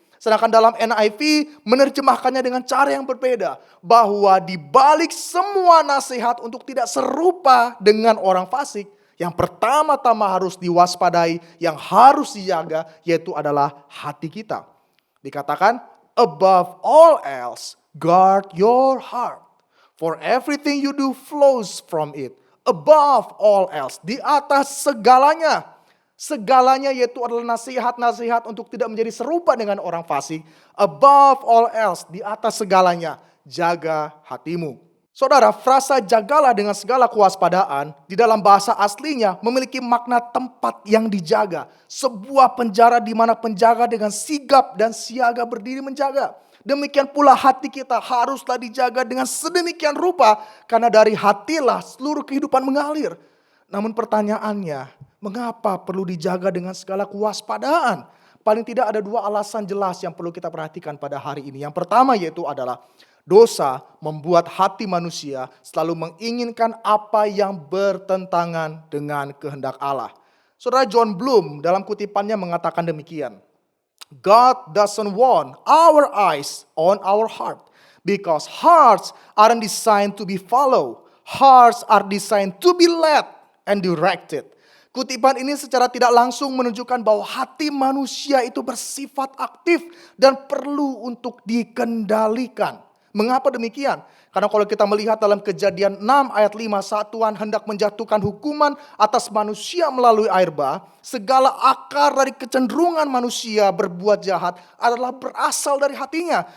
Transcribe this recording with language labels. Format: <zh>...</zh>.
<id>Sedangkan dalam NIV menerjemahkannya dengan cara yang berbeda. Bahwa di balik semua nasihat untuk tidak serupa dengan orang fasik, yang pertama-tama harus diwaspadai, yang harus dijaga, yaitu adalah hati kita.</id> <en>Dikatakan, above all else, guard your heart. For everything you do flows from it. Above all else.</en> <id>Di atas segalanya. Segalanya yaitu adalah nasihat-nasihat untuk tidak menjadi serupa dengan orang fasik.</id> <en>Above all else.</en> <id>Di atas segalanya. Jaga hatimu. Saudara, frasa jagalah dengan segala kewaspadaan di dalam bahasa aslinya memiliki makna tempat yang dijaga. Sebuah penjara di mana penjaga dengan sigap dan siaga berdiri menjaga. Demikian pula hati kita haruslah dijaga dengan sedemikian rupa karena dari hatilah seluruh kehidupan mengalir. Namun pertanyaannya, mengapa perlu dijaga dengan segala kewaspadaan? Paling tidak ada dua alasan jelas yang perlu kita perhatikan pada hari ini. Yang pertama yaitu adalah dosa membuat hati manusia selalu menginginkan apa yang bertentangan dengan kehendak Allah. Saudara John Bloom dalam kutipannya mengatakan demikian.</id> <en>God doesn't want our eyes on our heart because hearts aren't designed to be followed. Hearts are designed to be led and directed.</en> <id>Kutipan ini secara tidak langsung menunjukkan bahwa hati manusia itu bersifat aktif dan perlu untuk dikendalikan. Mengapa demikian? Karena kalau kita melihat dalam Kejadian 6 ayat 5, saat Tuhan hendak menjatuhkan hukuman atas manusia melalui air bah, segala akar dari kecenderungan manusia berbuat jahat adalah berasal dari hatinya.</id>